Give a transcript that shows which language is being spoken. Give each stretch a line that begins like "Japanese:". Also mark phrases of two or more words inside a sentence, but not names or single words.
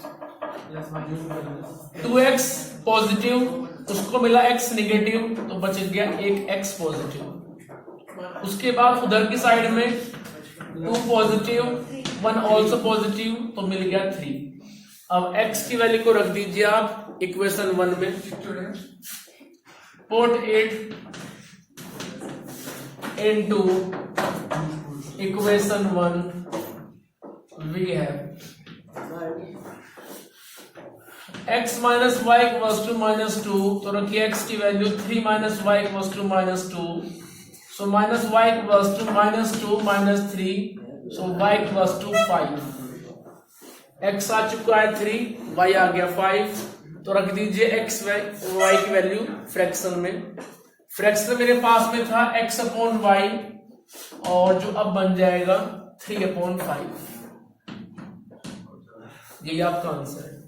Hindi: 2x पॉजिटिव, उसको मिला x निगेटिव, तो बच गया एक x पॉजिटिव। उसके बाद उधर की साइड में 2 पॉजिटिव, 1
English: also positive,
Hindi: तो मिल गया 3। अब x की वैल्यू को रख दीजिए आप इक्वेशन 1 में।
English: Put it into equation 1. We have x - y = -2,
Hindi: तो रखिए x की वैल्यू 3 - y = -2।
English: so -y = -2 - 3, so y = 5।
Hindi: x आ चुका है 3, y आ गया 5, तो रख दीजिए x y की वैल्यू फ्रैक्शन में। फ्रैक्शन मेरे पास में था x/y, और जो अब बन जाएगा 3/5, ये आपका आंसर है।